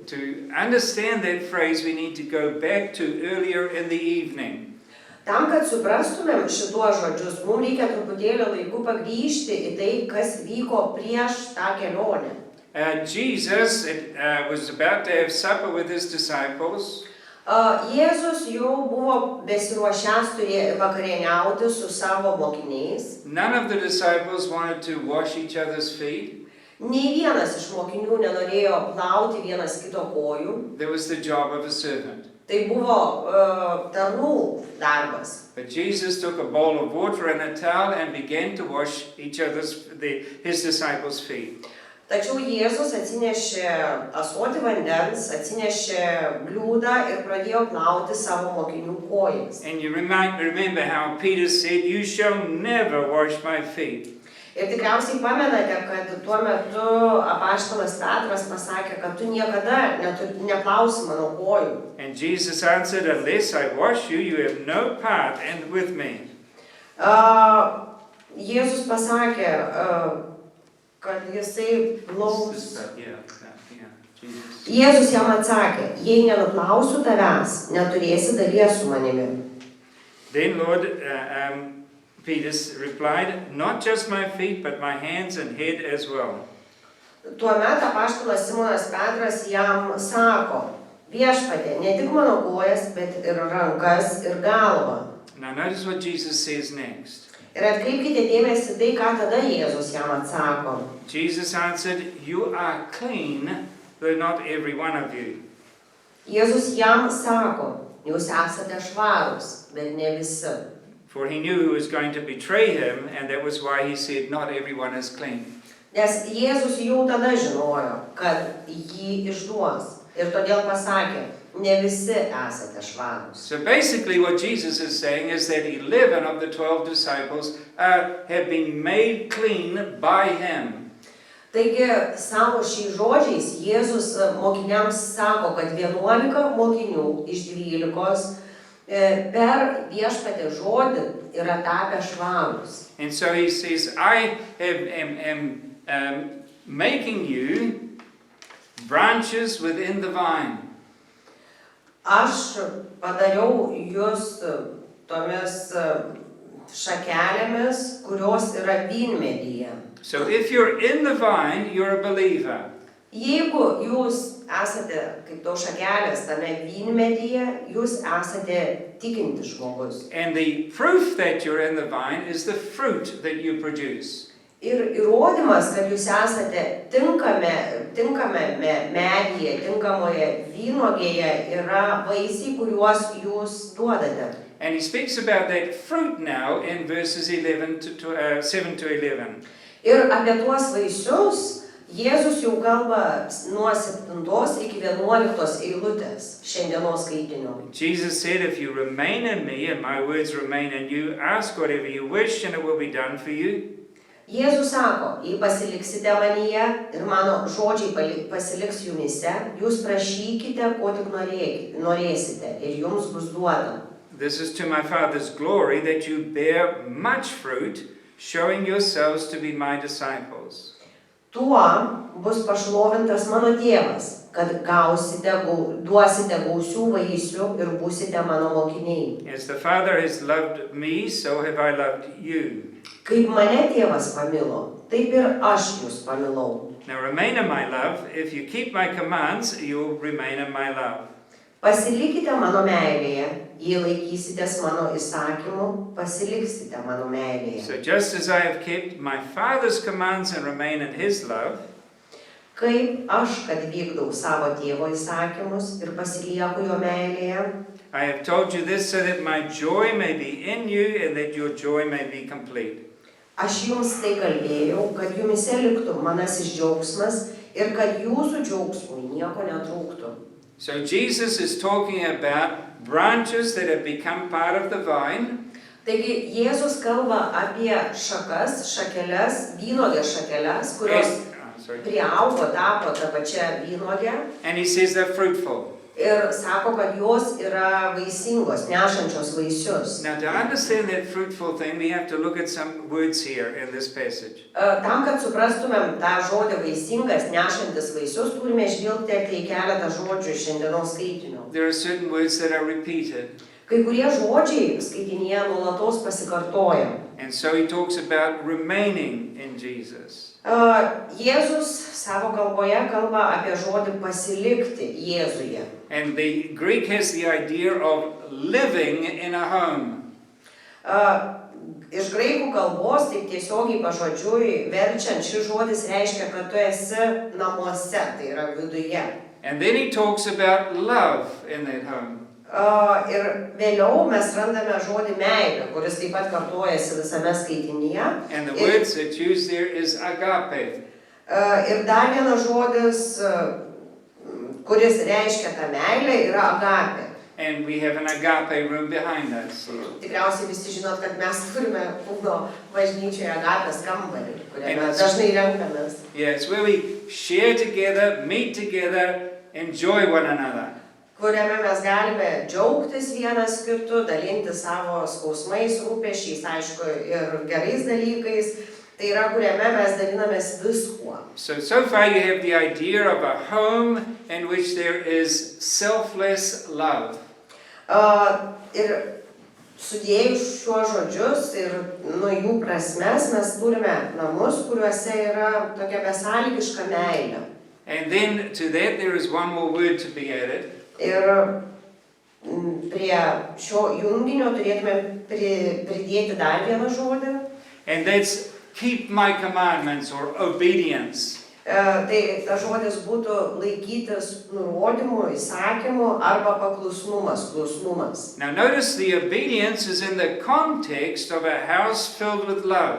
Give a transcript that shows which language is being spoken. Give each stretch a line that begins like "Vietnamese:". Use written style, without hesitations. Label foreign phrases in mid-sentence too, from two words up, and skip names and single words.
English: To understand that phrase, we need to go back to earlier in the evening.
Lithuanian: Tam, kad suprastumėm šituos žodžius, mums reikia truputėlį laiku pagrįžti į tai, kas vyko prieš tą kelionę.
English: Jesus was about to have supper with his disciples.
Lithuanian: Jėzus jau buvo besiruošęs vakarieniauti su savo mokiniais.
English: None of the disciples wanted to wash each other's feet.
Lithuanian: Nei vienas iš mokinių nenorėjo plauti vienas kito kojų.
English: That was the job of a servant.
Lithuanian: Tai buvo tarnų darbas.
English: But Jesus took a bowl of water and a towel and began to wash his disciples' feet.
Lithuanian: Tačiau Jėzus atsinešė ąsotį vandens, atsinešė bliūdą ir pradėjo plauti savo mokinių kojas.
English: And you remember how Peter said, "You shall never wash my feet."
Lithuanian: Ir tikriausiai pamenate, kad tuo metu apaštalas Petras pasakė, kad tu niekada neplausi mano kojų.
English: And Jesus answered, "Unless I wash you, you have no part with me."
Lithuanian: Jėzus pasakė, kad jisai plaus. Jėzus jam atsakė, jei nenuplausiu tavęs, neturėsi dalies su manimi.
English: Then Lord Peter replied, "Not just my feet, but my hands and head as well."
Lithuanian: Tuomet apaštalas Simonas Petras jam sako, viešpatie, ne tik mano kojas, bet ir rankas ir galvą.
English: Now notice what Jesus says next.
Lithuanian: Ir atkreipkite dėmesį tai, ką tada Jėzus jam atsako.
English: Jesus answered, "You are clean, though not every one of you."
Lithuanian: Jėzus jam sako, jūs esate švarūs, bet ne visi.
English: For he knew who was going to betray him, and that was why he said, "Not everyone is clean."
Lithuanian: Nes Jėzus jau tada žinojo, kad jį išduos. Ir todėl pasakė, ne visi esate švarūs.
English: So basically what Jesus is saying is that 11 of the 12 disciples have been made clean by him.
Lithuanian: Taigi, savo šiais žodžiais Jėzus mokiniams sako, kad 11 mokinių iš 12 per viešpatį žodį yra tapę švarūs.
English: And so he says, "I am making you branches within the vine."
Lithuanian: Aš padariau jūs tomis šakelėmis, kurios yra vynmedyje.
English: So if you're in the vine, you're a believer.
Lithuanian: Jeigu jūs esate kaip tos šakelės tame vynmedyje, jūs esate tikintis žmogus.
English: And the proof that you're in the vine is the fruit that you produce.
Lithuanian: Ir įrodymas, kad jūs esate tinkame medyje, tinkamoje vynuogėje, yra vaisiai, kuriuos jūs duodate.
English: And he speaks about that fruit now in verses 7 to 11.
Lithuanian: Ir apie tuos vaisius Jėzus jau kalba nuo 7 iki 11 eilutės šiandienos skaitinio.
English: Jesus said, "If you remain in me and my words remain in you, ask whatever you wish and it will be done for you."
Lithuanian: Jėzus sako, jei pasiliksite manyje ir mano žodžiai pasiliks jumise, jūs prašykite, ko tik norėsite ir jums bus duota.
English: This is to my Father's glory that you bear much fruit, showing yourselves to be my disciples.
Lithuanian: Tuo bus pašlovintas mano tėvas, kad duosite gausių vaisių ir būsite mano mokiniai.
English: As the Father has loved me, so have I loved you.
Lithuanian: Kaip mane tėvas pamilo, taip ir aš jūs pamilau.
English: Now remain in my love. If you keep my commands, you will remain in my love.
Lithuanian: Pasilikite mano meilėje, jei laikysitės mano įsakymų, pasiliksite mano meilėje.
English: So just as I have kept my Father's commands and remain in his love,
Lithuanian: Kaip aš, kad vykdau savo tėvo įsakymus ir pasilieku jo meilėje,
English: I have told you this so that my joy may be in you and that your joy may be complete.
Lithuanian: aš jums tai kalbėjau, kad jumise liktų manasis džiaugsmas ir kad jūsų džiaugsmui nieko netrūktų.
English: So Jesus is talking about branches that have become part of the vine.
Lithuanian: Taigi Jėzus kalba apie šakas, šakeles, vynuogės šakeles, kurios priaugo, tapo tą pačią vynuogę.
English: And he says they're fruitful.
Lithuanian: Ir sako, kad jos yra vaisingos, nešančios vaisius.
English: Now to understand that fruitful thing, we have to look at some words here in this passage.
Lithuanian: Tam, kad suprastumėm tą žodį vaisingas, nešantis vaisius, turime žvilgtelti į keletą žodžių šiandienos skaitinių.
English: There are certain words that are repeated.
Lithuanian: Kai kurie žodžiai skaitinėje nuolatos pasikartoja.
English: And so he talks about remaining in Jesus.
Lithuanian: Jėzus savo kalboje kalba apie žodį pasilikti Jėzuje.
English: And the Greek has the idea of living in a home.
Lithuanian: Iš graikų kalbos, taip tiesiogiai pažodžiui verčiant, šis žodis reiškia, kad tu esi namuose, tai yra viduje.
English: And then he talks about love in that home.
Lithuanian: Ir vėliau mes randame žodį meilė, kuris taip pat kartojasi visame skaitinyje.
English: And the words that's used there is agape.
Lithuanian: Ir dar vienas žodis, kuris reiškia tą meilę, yra agapė.
English: And we have an agape room behind us.
Lithuanian: Tikriausiai visi žinot, kad mes turime kūno bažnyčioje agapės kambarį, kuriame
English: And
Lithuanian: dažnai renkamės.
English: Yeah, it's where we share together, meet together, enjoy one another.
Lithuanian: Kuriame mes galime džiaugtis vienas kitu, dalinti savo skausmais, rūpesčiais, aišku, ir gerais dalykais. Tai yra, kuriame mes dalinamės viskuo.
English: So far you have the idea of a home in which there is selfless love.
Lithuanian: Ir sudėjus šiuos žodžius ir nuo jų prasmes mes turime namus, kuriuose yra tokia besąlygiška meilė.
English: And then to that there is one more word to be added.
Lithuanian: Ir prie šio junginio turėtume pridėti dar vieną žodį.
English: And that's keep my commandments or obedience.
Lithuanian: Tai tas žodis būtų laikytis nurodymų, įsakymų arba paklusnumas, klusnumas.
English: Now notice the obedience is in the context of a house filled with love.